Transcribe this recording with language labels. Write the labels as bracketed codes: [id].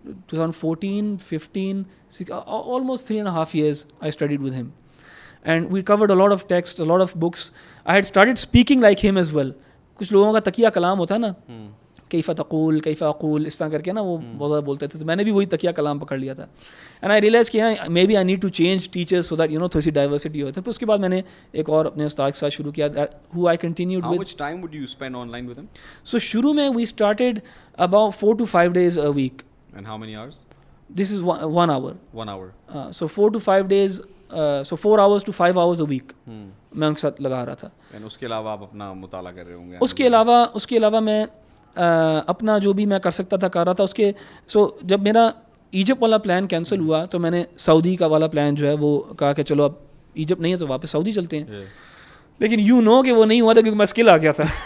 [en] 2014, 15, almost 3.5 years I studied with him, and we covered a lot of text, a lot of books. I had started speaking like him as well. [ur] کچھ لوگوں کا تکیہ کلام ہوتا ہے نا, کیف تقول کیف اقول, اس طرح کر کے نا وہ بہت زیادہ بولتے تھے, تو میں نے بھی وہی تکیہ کلام پکڑ لیا تھا. اینڈ آئی ریئلائز کہ [en] maybe I need to change teachers so that you know [ur] تھوڑی سی ڈائیورسٹی ہوتا ہے. پھر اس کے بعد میں نے ایک اور اپنے استاد کے ساتھ شروع کیا, [en] who I continued with. How much time would you spend online with him? So [ur] شروع میں [en] we started about 4 to 5 days a week. And how many hours? This is 1 hour. 1 hour. So 4 to 5 days, so 4 hours to 5 hours a week [ur] میں ان کے ساتھ لگا رہا تھا. And اس کے علاوہ آپ اپنا مطالعہ کر رہے ہوں گے. اس کے علاوہ میں اپنا جو بھی میں کر سکتا تھا کر رہا تھا. اس کے جب میرا ایجپٹ والا پلان کینسل ہوا, تو میں نے سعودی کا والا پلان جو ہے وہ کہا کہ چلو اب ایجپٹ نہیں ہے تو واپس سعودی چلتے ہیں. لیکن یو نو کہ وہ نہیں ہوا تھا کیونکہ میں اسکل آ گیا تھا.